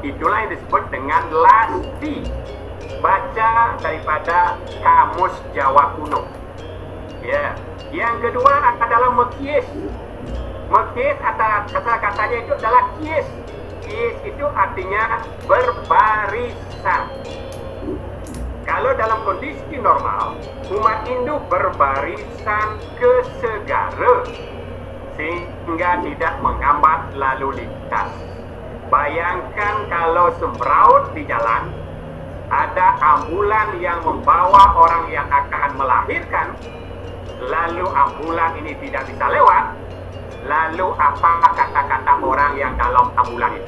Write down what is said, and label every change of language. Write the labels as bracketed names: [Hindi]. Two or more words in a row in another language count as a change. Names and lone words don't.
[Indonesian] Itulah yang disebut dengan lasti. Baca daripada Kamus Jawa Kuno. Ya. Yang kedua adalah mekis. Mekis kata-katanya itu adalah kies. Kies itu artinya berbarisan. Kalau dalam kondisi normal, umat Hindu berbarisan ke segara sehingga tidak menghambat lalu lintas. Bayangkan kalau sembraut di jalan, ada ambulan yang membawa orang yang akan melahirkan, lalu ambulan ini tidak bisa lewat, lalu apa kata-kata orang yang dalam ambulan itu?